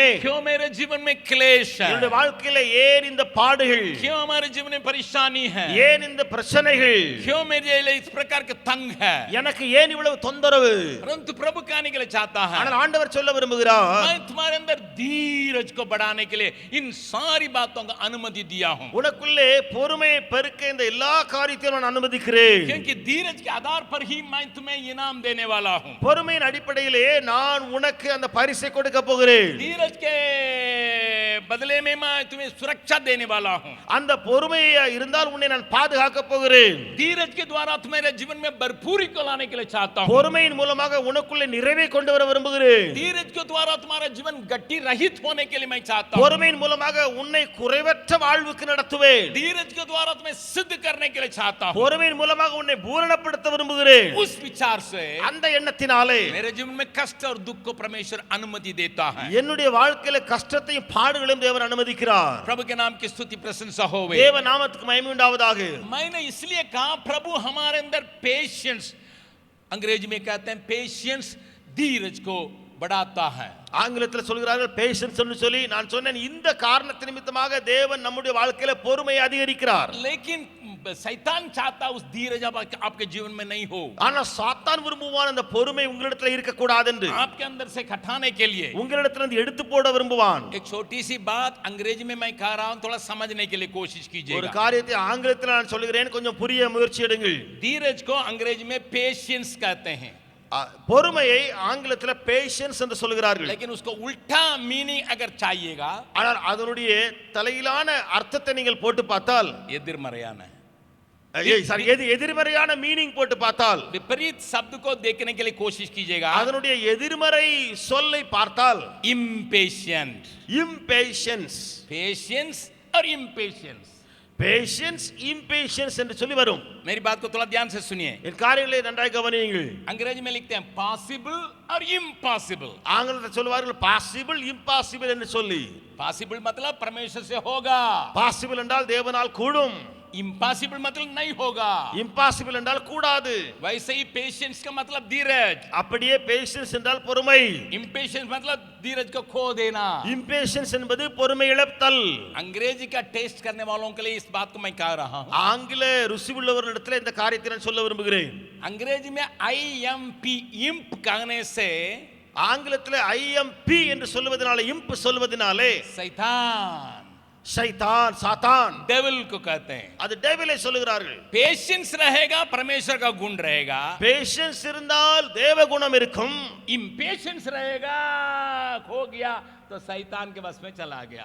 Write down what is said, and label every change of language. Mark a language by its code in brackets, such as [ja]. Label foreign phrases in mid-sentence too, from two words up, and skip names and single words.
[hi] क्यों मेरे जीवन में क्लेश है, [ta] என்னுடைய வாழ்க்கையில ஏன் இந்த பாடுகள், [hi] क्यों हमारे जीवन में परेशानी है, [ta] ஏன் இந்த பிரச்சனைகள், [hi] क्यों मेरे लिए इस प्रकार के तंग है? [ta] எனக்கு ஏன் இவ்வளவு தொந்தரவு? [hi] परंतु प्रभु कहने के लिए चाहता है, [ta] ஆனால் ஆண்டவர் சொல்ல விரும்புகிறார், [hi] मैं तुम्हारे अंदर धीरज को बढ़ाने के लिए इन सारी बातों को अनुमति दिया हूं। [ta] உனக்குள்ளே பொறுமையை பெருக்க இந்த எல்லா காரியத்தையும் நான் அனுமதிக்கிறேன். [hi] क्योंकि धीरज के आधार पर ही मैं तुम्हें इनाम देने वाला हूं। [ta] பொறுமையின் அடிப்படையிலே நான் உனக்கு அந்த பரிசை கொடுக்க போகிறேன். [hi] धीरज के बदले में मैं तुम्हें सुरक्षा देने वाला हूं। [ta] அந்த பொறுமையா இருந்தால் உன்னை நான் பாதுகாக்க போகிறேன். [hi] धीरज के द्वारा तुम्हारे जीवन में भरपूरी को लाने के लिए चाहता हूं। [ta] பொறுமையின் மூலமாக உனக்குள்ளே நிறைவை கொண்டு வர விரும்புகிறேன். [hi] धीरज के द्वारा तुम्हारा जीवन गट्टी रहित होने के लिए मैं चाहता हूं। [ta] பொறுமையின் மூலமாக உன்னை குறைவற்ற வாழ்வுக்கு நடத்துவேன். [hi] धीरज के द्वारा तुम्हें सिद्ध करने के लिए चाहता हूं। [ta] பொறுமையின் மூலமாக உன்னை பூரணப்படுத்த விரும்புகிறேன். [hi] उस विचार से [ta] அந்த எண்ணத்தினாலே [hi] मेरे जीवन में कष्ट और दुख को परमेश्वर अनुमति देता है। [ta] என்னுடைய வாழ்க்கையில கஷ்டத்தையும் பாடுகளையும் தேவன் அனுமதிக்கிறார். [hi] प्रभु के नाम की स्तुति प्रशंसा होवे। [ta] தேவ நாமத்துக்கு மகிமை உண்டாவதாக. [hi] मैंने इसलिए कहा प्रभु हमारे अंदर पेशेंस, अंग्रेजी में कहते हैं पेशेंस, धीरज को बढ़ाता है। [ta] ஆங்கிலத்தில் சொல்கிறார்கள் பேஷன்ஸ் என்று சொல்லி, நான் சொன்னேன் இந்த காரணத்தின் நிமித்தமாக தேவன் நம்முடைய வாழ்க்கையில பொறுமையை அதிகரிக்கிறார். [hi] लेकिन शैतान चाहता उस धीरज आपके जीवन में नहीं हो। [ta] ஆனா சாத்தான் விரும்புவான் அந்த பொறுமை உங்களிடத்தில் இருக்க கூடாது என்று, [hi] आपके अंदर से हटाने के लिए [ta] உங்களிடத்தில் இருந்து எடுத்து போட விரும்புவான். [hi] एक छोटी सी बात अंग्रेजी में मैं कह रहा हूं, थोड़ा समझने के लिए कोशिश [ta] ஒரு [hi] कीजिएगा। [ta] காரியத்தை ஆங்கிலத்தில் நான் சொல்கிறேன், கொஞ்சம் புரிய முயற்சி எடுங்கள். [hi] धीरज को अंग्रेजी में पेशेंस कहते हैं, [ta] பொறுமையை ஆங்கிலத்தில் பேஷன்ஸ் என்று சொல்கிறார்கள். [hi] लेकिन उसको उल्टा मीनिंग अगर चाहिएगा, [ta] ஆனால் அதனுடைய தலையிலான அர்த்தத்தை நீங்கள் போட்டு பார்த்தால், एदिरमறையான எதிர்மறையான மீனிங் போட்டு பார்த்தால், [hi] विपरीत शब्द को देखने के लिए कोशिश कीजिएगा, [ta] அதனுடைய எதிர்மறை சொல்லை பார்த்தால் [en] impatient, impatience, patience और impatience, patience, impatience [ta] என்று சொல்லி வரும். [hi] मेरी बात को थोड़ा ध्यान से सुनिए। [ta] என் காரியங்களை நன்றாக கவனியுங்கள். [hi] अंग्रेजी में लिखते हैं पॉसिबल और इम्पॉसिबल। [ta] ஆங்கிலத்தில் சொல்வார்கள் பாசிபிள் இம்பாசிபிள் என்று சொல்லி. [hi] पॉसिबल मतलब परमेश्वर से होगा, [ta] பாசிபிள் என்றால் தேவனால் கூடும், [hi] इम्पॉसिबल मतलब नहीं होगा। [ta] இம்பாசிபிள் என்றால் கூடாது. [hi] वैसे ही पेशेंस का मतलब धीरज, [ta] அப்படியே பேஷன்ஸ் என்றால் பொறுமை, [hi] इम्पेशेंस मतलब धीरज को खो देना। [ta] இம்பேஷன்ஸ் என்பது பொறுமை இழத்தல். [hi] अंग्रेजी का टेस्ट करने वालों के लिए इस बात को मैं कह रहा हूं। [ta] ஆங்கில ருசி உள்ளவர்களிடத்தில் இந்த காரியத்தை நான் சொல்ல விரும்புகிறேன். [hi] अंग्रेजी में IMP इम्प कहने से, [ta] ஆங்கிலத்தில் IMP என்று சொல்வதனால, இம்ப் சொல்வதனாலே [hi] शैतान, शैतान सातान डेविल को कहते हैं। [ta] அது டெவிலை சொல்லுகிறார்கள். [hi] पेशेंस रहेगा, परमेश्वर का गुण रहेगा। [ta] பேஷன்ஸ் இருந்தால் தேவ குணம் இருக்கும். [hi] इम्पेशेंस रहेगा, खो गया तो शैतान के वश में चला गया।